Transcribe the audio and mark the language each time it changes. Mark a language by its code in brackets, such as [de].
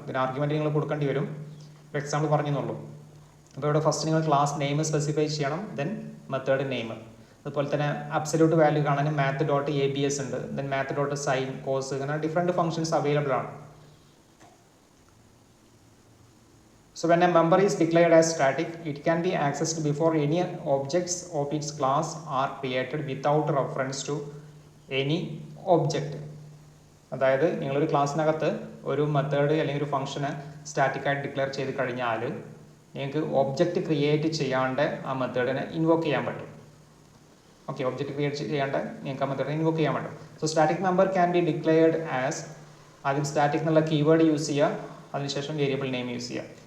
[ml] ഇതിന് ആർഗ്യുമെൻറ്റ് നിങ്ങൾ കൊടുക്കേണ്ടി വരും. For example പറഞ്ഞെന്നുള്ളൂ. അപ്പോൾ ഇവിടെ ഫസ്റ്റ് നിങ്ങൾ ക്ലാസ് നെയിം സ്പെസിഫൈ ചെയ്യണം, ദെൻ മെത്തേഡ് നെയിം. അതുപോലെ തന്നെ അബ്സല്യൂട്ട് വാല്യൂ കാണാൻ മാത്ത് ഡോട്ട് ABS ഉണ്ട്, then math dot sign, cos, അങ്ങനെ ഡിഫറെൻറ്റ് ഫംഗ്ഷൻസ് അവൈലബിൾ ആണ്. [en] So when a member is declared as static, it can be accessed before any objects of its class are created without reference to any object. [ml] അതായത് നിങ്ങളൊരു ക്ലാസ്സിനകത്ത് ഒരു method അല്ലെങ്കിൽ ഒരു ഫംഗ്ഷന് സ്റ്റാറ്റിക്കായിട്ട് declare ചെയ്ത് കഴിഞ്ഞാൽ നിങ്ങൾക്ക് ഒബ്ജക്റ്റ് ക്രിയേറ്റ് ചെയ്യാണ്ട് ആ മെത്തേഡിനെ ഇൻവോക്ക് ചെയ്യാൻ പറ്റും. ഓക്കെ, ഒബ്ജക്റ്റ് ക്രിയേറ്റ് ചെയ്യാണ്ട് നിങ്ങൾക്ക് ആ മെത്തേഡിനെ ഇൻവോക്ക് ചെയ്യാൻ പറ്റും. [en] so static member can be declared as, [ml] ആദ്യം സ്റ്റാറ്റിക് എന്നുള്ള കീവേഡ് യൂസ് ചെയ്യുക, അതിനുശേഷം വേരിയബിൾ നെയിം യൂസ് ചെയ്യുക.